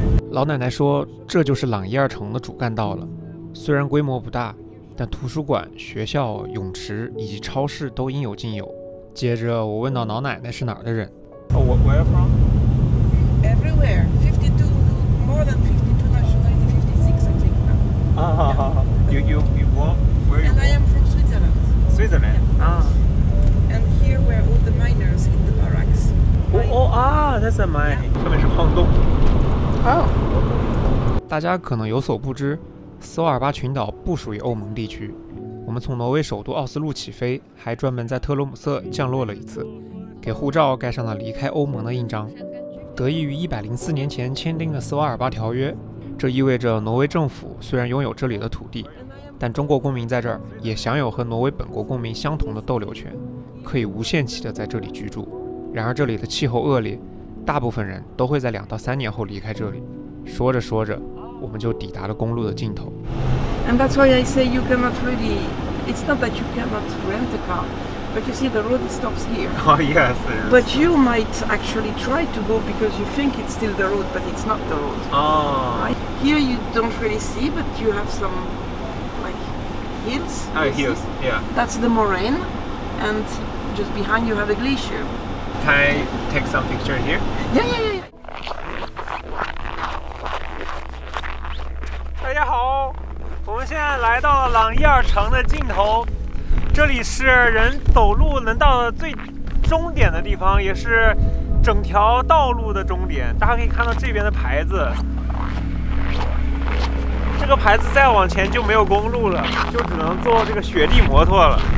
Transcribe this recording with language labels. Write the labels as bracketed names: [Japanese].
[Chinese] 老奶奶说，这就是朗伊尔城的主干道了。虽然规模不大，但图书馆、学校、泳池以及超市都应有尽有。接着我问到老奶奶是哪儿的人。 [English] Where from? Everywhere. 52, more than 52 nationalities, 56 I think now. You born? Where you And I am from Switzerland. Switzerland. And here were all the miners in the barracks. That's a mine. [Chinese] 上面是矿洞。大家可能有所不知。斯瓦尔巴群岛不属于欧盟地区，我们从挪威首都奥斯陆起飞，还专门在特罗姆瑟降落了一次，给护照盖上了离开欧盟的印章。得益于104年前签订的斯瓦尔巴条约，这意味着挪威政府虽然拥有这里的土地，但中国公民在这儿也享有和挪威本国公民相同的逗留权，可以无限期的在这里居住。然而这里的气候恶劣，大部分人都会在2到3年后离开这里。说着说着，我们就抵达了公路的尽头。 [English] And that's why I say you cannot really. It's not that you cannot rent a car, but you see the road stops here. Oh yes. But you might actually try to go because you think it's still the road, but it's not the road. Oh. Right? Here you don't really see, but you have some like hills. Oh, hills. Yeah. That's the moraine, and just behind you have a glacier. Can I take some picture here? Yeah. [Chinese] 大家好，我们现在来到了朗伊尔城的尽头，这里是人走路能到的最终点的地方，也是整条道路的终点。大家可以看到这边的牌子，这个牌子再往前就没有公路了，就只能坐这个雪地摩托了。